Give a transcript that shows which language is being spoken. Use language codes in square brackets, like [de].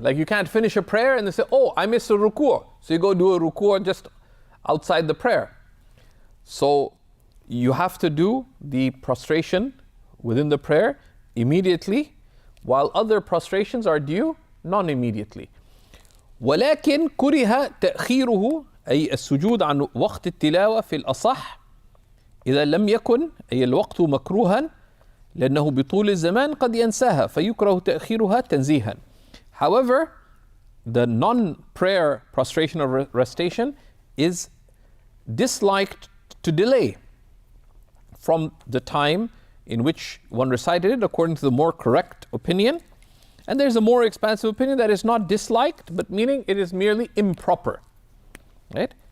[en] Like you can't finish a prayer and then say, oh, I missed a ruku'. So you go do a ruku' just outside the prayer. So you have to do the prostration within the prayer immediately, while other prostrations are due non-immediately. [ar] ولكن كره تأخيره أي السجود عن وقت التلاوة في الأصح إذا لم يكن أي الوقت مكروها لأنه بطول الزمان قد ينساها فيكره تأخيرها تنزيها. [en] However, the non-prayer prostration of recitation is disliked to delay from the time in which one recited it according to the more correct opinion. And there's a more expansive opinion that is not disliked, but meaning it is merely improper. Right?